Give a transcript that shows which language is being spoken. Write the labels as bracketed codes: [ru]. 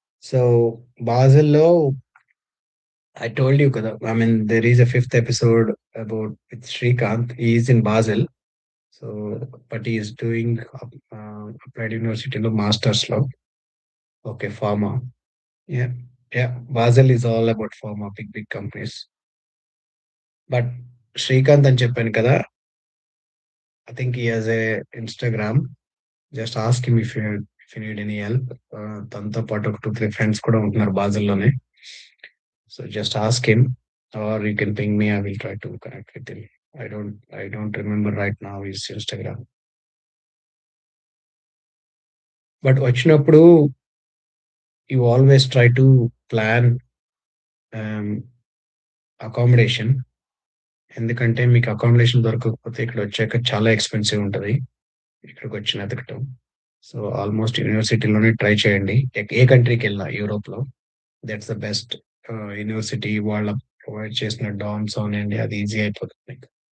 [en] So, బాజిల్‌లో I told you కదా! I mean, there is a fifth episode about with Srikanth. He is in Basel. So, but he is doing Applied University లో మాస్టర్స్‌లో. Okay. Pharma. Yeah! Yeah! Basel is all about pharma, big big companies. But Srikanth [te] అని చెప్పాను కదా! [en] I think he has a Instagram. Just ask him if you need any help. [te] తనతో పాటు ఒక 2, 3 friends కూడా ఉంటున్నారు బాజిల్‌లోనే. [en] So just ask him, or you can ping me. I will try to connect with him. I don't remember right now his Instagram. But [te] వచ్చినప్పుడు [en] you always try to plan um, accommodation. [te] ఎందుకంటే మీకు accommodation దొరకకపోతే ఇక్కడ వచ్చాక చాలా expensive ఉంటది. ఇక్కడికొచ్చి ఎతకటం. So almost యూనివర్సిటీలోనే try చేయండి. ఏ కంట్రీకెళ్ళినా యూరోప్‌లో [en] That's the best. [te] యూనివర్సిటీ వాళ్ళ ప్రొవైడ్ చేసిన డార్మ్స్ అవనండి అది ఈజీ అయిపోతుంది మీకు.